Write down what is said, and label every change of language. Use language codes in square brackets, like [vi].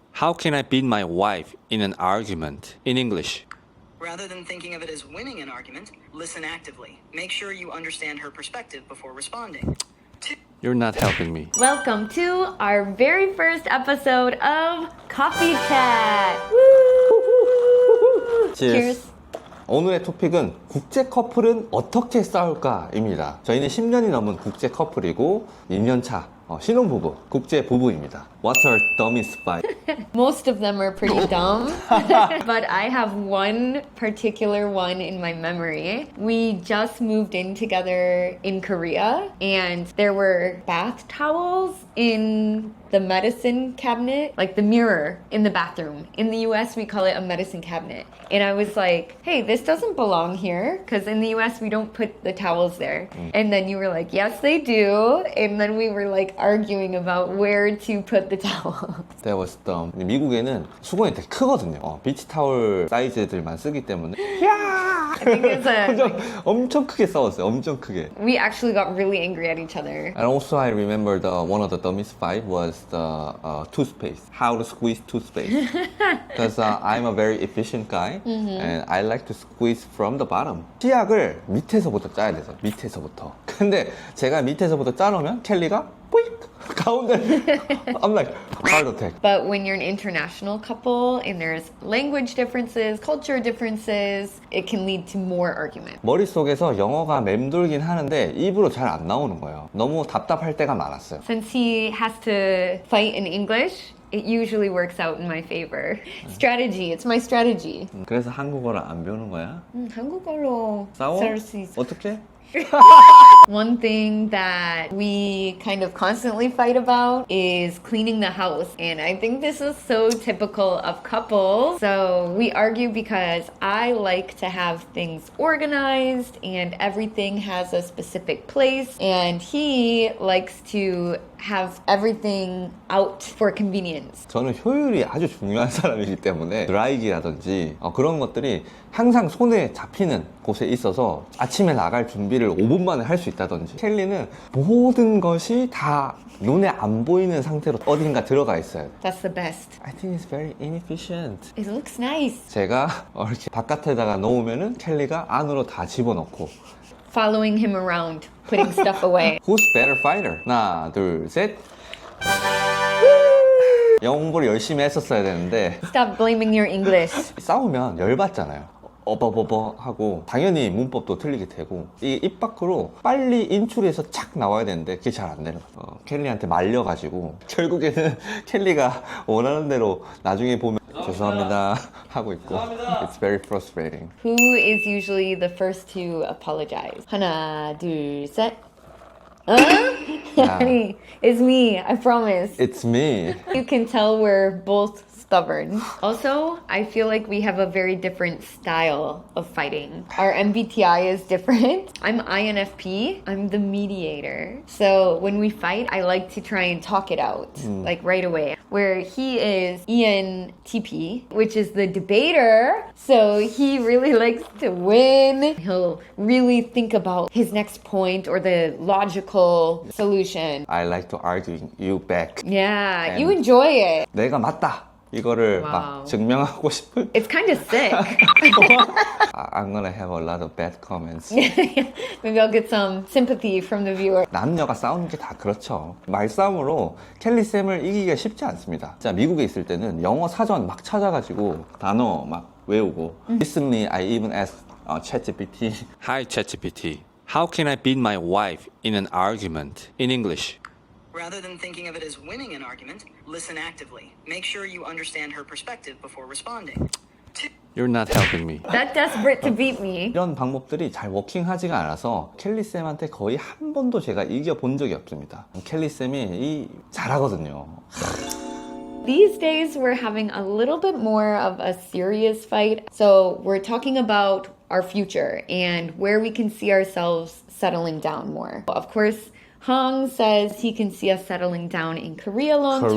[en] How can I beat my wife in an argument in English? Rather than thinking of it as winning an argument, listen actively. Make sure you understand her perspective before responding. You're not helping me. Welcome to our very first episode of Coffee Chat. Woo! Cheers. [ko] 오늘의 토픽은 국제 커플은 어떻게 싸울까입니다. 저희는 10년이 넘은 국제 커플이고 2년차 신혼부부, 국제 부부입니다. [en] What's our dumbest fight? Most of them are pretty dumb, but I have one particular one in my memory. We just moved in together in Korea, and there were bath towels in the medicine cabinet, like the mirror in the bathroom. In the US, we call it a medicine cabinet. And I was like, hey, this doesn't belong here, because in the US, we don't put the towels there. And then you were like, yes, they do. And then we were like arguing about where to put the towel. That was dumb. [ko] 미국에는 수건이 되게 크거든요. 비치 타월 사이즈들만 쓰기 때문에 [en] I think it's [ko] 엄청 크게 싸웠어요. 엄청 크게. [en] we actually got really angry at each other. And also I remember one of the dumbest fight was the toothpaste. How to squeeze toothpaste. Because I'm a very efficient guy and I like to squeeze from the bottom. [ko] 치약을 밑에서부터 짜야 돼서 밑에서부터. 근데 제가 밑에서부터 짜놓으면 켈리가 뿌익 가운데. [en] I'm like heart attack. But when you're an international couple and there's language differences, culture differences, it can lead to more argument. [ko] 머릿속에서 영어가 맴돌긴 하는데 입으로 잘 안 나오는 거예요. 너무 답답할 때가 많았어요. [en] Since he has to fight in English, it usually works out in my favor. Strategy, it's my strategy. [ko] 그래서 한국어를 안 배우는 거야? 한국어로 싸워? 살 수 있어. 어떻게? [en] One thing that we kind of constantly fight about is cleaning the house. And I think this is so typical of couples. So we argue because I like to have things organized and everything has a specific place. And he likes to have everything out for convenience. [ko] 저는 효율이 아주 중요한 사람이기 때문에 드라이기라든지 그런 것들이 항상 손에 잡히는 곳에 있어서 아침에 나갈 준비를 5분 만에 할 수 있다든지 켈리는 모든 것이 다 눈에 안 보이는 상태로 어딘가 들어가 있어요. [en] That's the best. I think it's very inefficient. It looks nice. [ko] 제가 이렇게 바깥에다가 놓으면은 켈리가 안으로 다 집어넣고 [en] Following him around, putting stuff away. Who's better fighter? [ko] 하나, 둘, 셋. 영어 공부를 열심히 했었어야 되는데 [en] Stop blaming your English. [ko] 싸우면 열받잖아요. 어버버버 하고 당연히 문법도 틀리게 되고 이 입 밖으로 빨리 인출해서 착 나와야 되는데 그게 잘 안 내려가요. 켈리한테 말려가지고 결국에는 켈리가 원하는 대로 나중에 보면 죄송합니다 하고 있고 [en] It's very frustrating. Who is usually the first to apologize? [ko] 하나, 둘, 셋. [en] Honey, it's me, I promise. It's me. You can tell we're both stubborn. Also, I feel like we have a very different style of fighting. Our MBTI is different. I'm INFP. I'm the mediator. So when we fight, I like to try and talk it out, like right away. Where he is ENTP, which is the debater. So he really likes to win. He'll really think about his next point or the logical solution. I like to argue you back. Yeah, you enjoy it. [ko] 내가 맞다. 이거를 [en] Wow. [ko] 막 증명하고 싶은 [en] It's kind of sick. I'm gonna have a lot of bad comments. Maybe I'll get some sympathy from the viewer. [ko] 남녀가 싸우는 게 다 그렇죠. 말싸움으로 켈리쌤을 이기기가 쉽지 않습니다. 자, 미국에 있을 때는 영어 사전 막 찾아가지고 단어 막 외우고 [en] Recently I even asked ChatGPT Hi ChatGPT. How can I beat my wife in an argument in English? Rather than thinking of it as winning an argument, listen actively. Make sure you understand her perspective before responding. You're not helping me. That desperate to beat me. [ko] 이런 방법들이 잘 워킹하지가 않아서 켈리쌤한테 거의 한 번도 제가 이겨본 적이 없습니다. 켈리쌤이 잘하거든요. [en] These days, we're having a little bit more of a serious fight. So we're talking about our future and where we can see ourselves settling down more. Of course, Hong says he can see us settling down in Korea long term.